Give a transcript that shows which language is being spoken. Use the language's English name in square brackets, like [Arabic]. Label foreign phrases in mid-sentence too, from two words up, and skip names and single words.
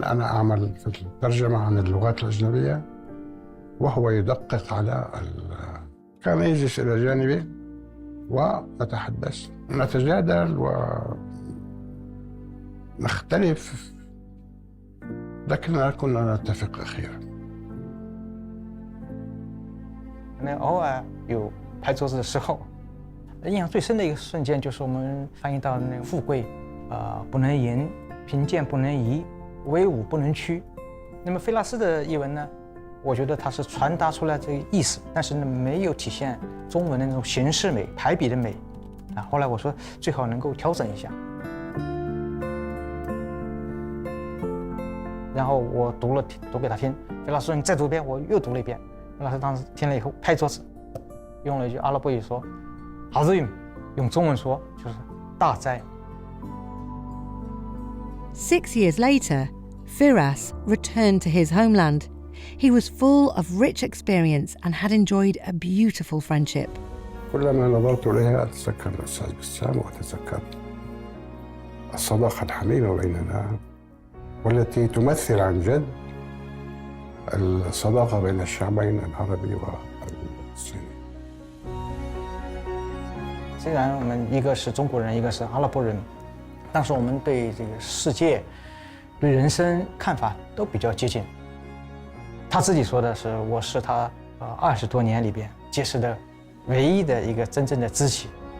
[Arabic] أنا أعمل في الترجمة عن اللغات الأجنبية وهو يدقق على كان يجلس إلى جانبي ونتحدث نتجادل ونختلف لكننا كنا نتفق أخيرا. [Chinese] 那偶尔有拍桌子的时候，印象最深的一个瞬间就是我们翻译到那个富贵，不能淫，贫贱不能移，威武不能屈。那么菲拉斯的译文呢，我觉得它是传达出来这个意思，但是呢没有体现中文的那种形式美、排比的美。后来我说最好能够调整一下。然后我读给他听，菲拉斯说你再读一遍，我又读了一遍。菲拉斯当时听了以后拍桌子，用了一句阿拉伯语说 "Azim"， 用中文说就是大哉。 [English] 6 years later, Firas returned to his homeland. He was full of rich experience and had enjoyed a beautiful friendship. [Arabic] كلما نظرت إليها أتذكر الأستاذ بسام وأتذكر الصداقة الحميمة بيننا والتي تمثل عن جد الصداقة بين الشعبين العربي والصيني. [Chinese] 虽然我们一个是中国人，一个是阿拉伯人，但是我们对这个世界、对人生看法都比较接近。他自己说的是，我是他20多年里边结识的唯一的一个真正的知己。